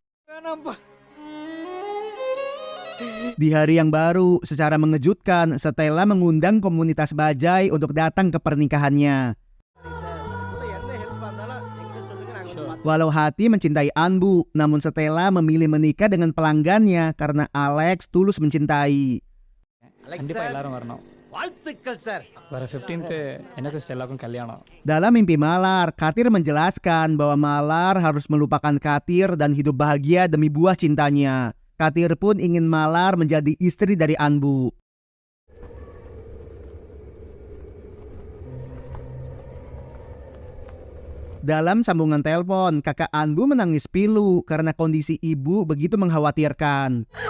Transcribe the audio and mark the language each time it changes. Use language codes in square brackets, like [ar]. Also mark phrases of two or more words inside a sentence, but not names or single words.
[id] Di hari yang baru, secara mengejutkan, Stella mengundang komunitas Bajai untuk datang ke pernikahannya. Walau hati mencintai Anbu, namun Stella memilih menikah dengan pelanggannya karena Alex tulus mencintai. [ta] கண்டிப்பா எல்லாரும் வரணும். வாழ்த்துக்கள் சார். வர 15th எனக்கு ஸ்டெல்லாக்கும் கல்யாணம். [id] Dalam mimpi Malar, Katir menjelaskan bahwa Malar harus melupakan Katir dan hidup bahagia demi buah cintanya. Katir pun ingin Malar menjadi istri dari Anbu. Dalam sambungan telepon, kakak Anbu menangis pilu karena kondisi ibu begitu mengkhawatirkan.